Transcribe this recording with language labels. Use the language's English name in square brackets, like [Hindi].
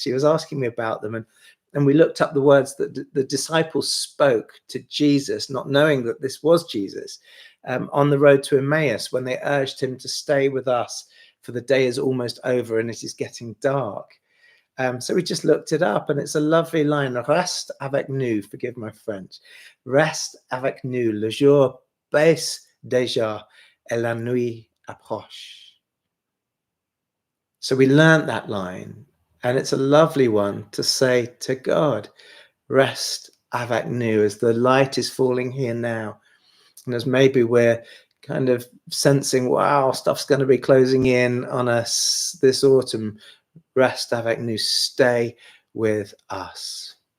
[English] She was asking me about them, and we looked up the words that the disciples spoke to Jesus, not knowing that this was Jesus, on the road to Emmaus, when they urged him to stay with us, for the day is almost over and it is getting dark. So we just looked it up, and it's a lovely line. [French] Reste avec nous, [English] forgive my French. [French] Reste avec nous, le jour baisse déjà et la nuit approche. [English] So we learnt that line, and it's a lovely one to say to God. [French] Reste avec nous, [English] as the light is falling here now, and as maybe we're kind of sensing, wow, stuff's going to be closing in on us this autumn. [French] Rest avec nous, [English] stay with us.